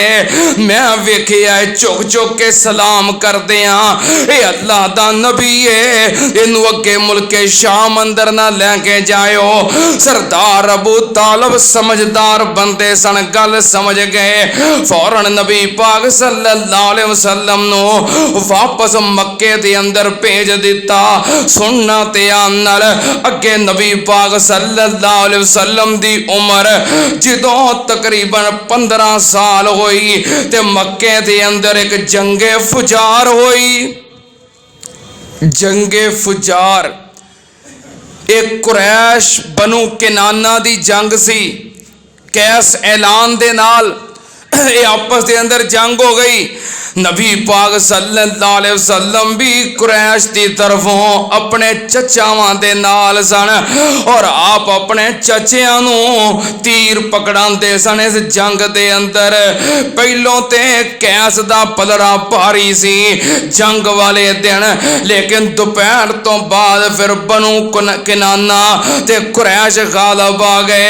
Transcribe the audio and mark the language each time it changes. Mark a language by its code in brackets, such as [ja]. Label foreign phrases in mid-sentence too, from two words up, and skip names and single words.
[pa] میں ویکھیا جھک جھک کے سلام کرتے ہاں. یہ اللہ دا نبی ہے، اینوں اگے ملکِ شام اندر نہ لیکے جاؤ. سردار ابو طالب سمجھدار بندے سن، گل سمجھ گئے. فوراً نبی پاک [ar] صلى الله عليه وسلم [pa] نو واپس مکے دے اندر بھیج دتا. سننا تیان نال اگے نبی پاک [ar] صلى الله عليه وسلم [pa] دی عمر جدوں تقریباً 15 سال ہوئی تے مکے دے اندر اک جنگِ فجار ہوئی. جنگِ فجار اک قریش بنو کنانہ دی جنگ سی. قیس عیلان دے نال یہ آپس کے اندر جنگ ہو گئی. نبی پاک [ar] صلى الله عليه وسلم [pa] بھی قریش کی طرفوں اپنے چچاواں دے نال سن اور آپ اپنے چچیاں نوں تیر پکڑاندے سن. اس جنگ دے اندر پہلوں تے قیس دا پلڑا بھاری سی جنگ والے دن، لیکن دوپہر تو بعد پھر بنو کنانہ تے قریش غالب آ گئے.